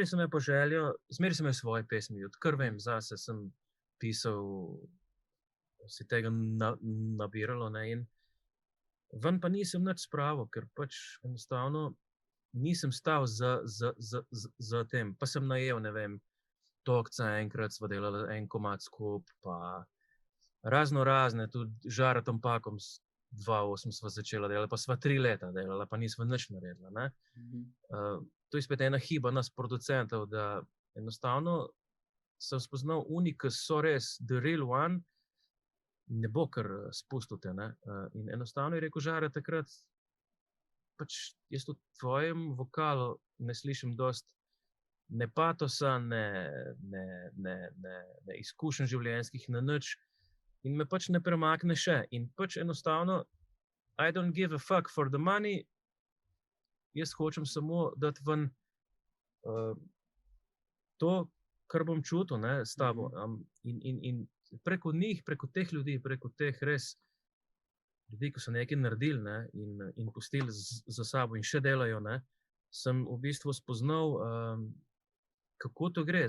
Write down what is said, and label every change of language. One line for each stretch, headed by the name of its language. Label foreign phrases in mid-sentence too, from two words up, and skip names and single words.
Slovenian: sem imel pa željo, zmeraj sem imel svoje pesmi, odkar vem, zase sem pisal, se tega nabiralo, ne, in ven pa nisem nič spravil, ker pač enostavno nisem stal za tem, pa sem najel, ne vem, Tokca enkrat sva delala en komad skupaj, pa razne, tudi Žara Tompakom 2008 sva začela delati, pa sva 3 leta delala, pa nisva nič naredila, ne. To je spet ena hiba nas producentov, da enostavno sem spoznal oni, ki so res
English: the real one,
Slovenian: ne bo kar spustil te, ne. In enostavno je rekel Žara takrat, pač jaz v tvojem vokalu ne slišim dosti ne patosa, ne izkušenj življenjskih, ne nič, in me pač ne premakne še. In pač enostavno,
English: I don't give a fuck for the money,
Slovenian: jaz hočem samo dati ven to, kar bom čutil, ne, s tabo. In preko njih, preko teh ljudi, preko teh res ljudi, ki so nekaj naredili, ne, in pustili za sabo in še delajo, ne, sem v bistvu spoznal, kako to gre.